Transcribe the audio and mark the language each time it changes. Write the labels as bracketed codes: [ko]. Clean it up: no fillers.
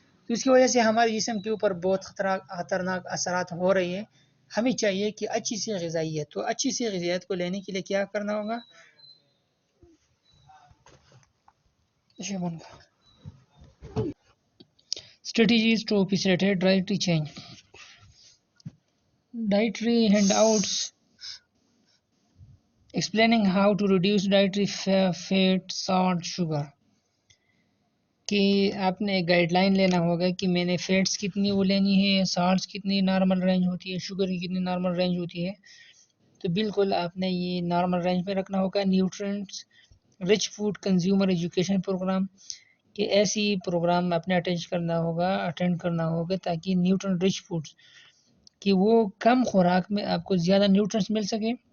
[ur] تو اس کی وجہ سے ہمارے جسم کے اوپر بہت خطرناک اثرات ہو رہی ہیں۔ ہمیں چاہیے کہ اچھی سی غذائیت، تو اچھی سی غذائیت کو لینے کے لیے کیا کرنا ہوگا؟ [en] Strategies to facilitate dietary change, dietary handouts explaining how to reduce dietary fat, salt, sugar. [ur] کہ آپ نے ایک گائیڈ لائن لینا ہوگا کہ میں نے فیٹس کتنی وہ لینی ہے، سالٹس کتنی نارمل رینج ہوتی ہے، شوگر کی کتنی نارمل رینج ہوتی ہے. تو بالکل آپ نے یہ نارمل رینج میں رکھنا ہوگا. [en] nutrients rich food consumer education program, [ur] کہ ایسی پروگرام آپ نے اٹینڈ کرنا ہوگا تاکہ نیوٹرن رچ فوڈس کہ وہ کم خوراک میں آپ کو زیادہ نیوٹرنس مل سکے.